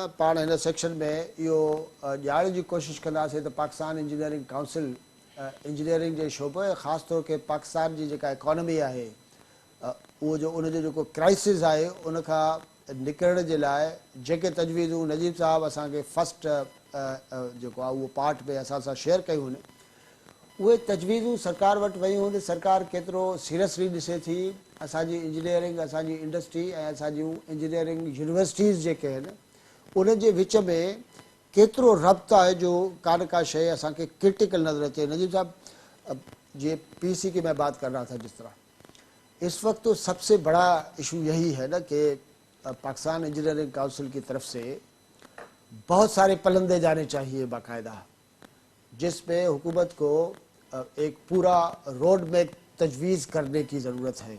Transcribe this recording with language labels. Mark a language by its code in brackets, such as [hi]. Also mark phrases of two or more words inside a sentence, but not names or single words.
[sd] पाण हिन सेक्शन में इहो ॼाणण जी कोशिशि कंदासीं त पाकिस्तान इंजीनियरिंग काउंसिल इंजीनियरिंग जे शोबे ख़ासि तौर ते पाकिस्तान जी जेका इकॉनमी आहे उहो जो उनजो जेको क्राइसिस आहे उनखां निकिरण जे लाइ जेके तजवीज़ूं नजीब साहब असांखे फस्ट जेको आहे उहो पार्ट में असां सां शेयर कयूं आहिनि उहे तजवीज़ूं सरकार वटि वयूं आहिनि. सरकार केतिरो सीरियसली ॾिसे थी असांजी इंजीनियरिंग, असांजी इंडस्ट्री ऐं असांजूं [en] engineering universities [sd] जेके आहिनि उन्हनि जे विच में केतिरो रब्त आहे जो का न का शइ असांखे क्रिटिकल नज़र अचे. [ur] نجیب صاحب یہ پی سی کی میں بات کر رہا تھا جس طرح اس وقت تو سب سے بڑا ایشو یہی ہے نا کہ پاکستان انجینئرنگ کونسل کی طرف سے بہت سارے پلندے جانے چاہئیں باقاعدہ، جس میں حکومت کو ایک پورا [en] road map [ur] تجویز کرنے کی ضرورت ہے.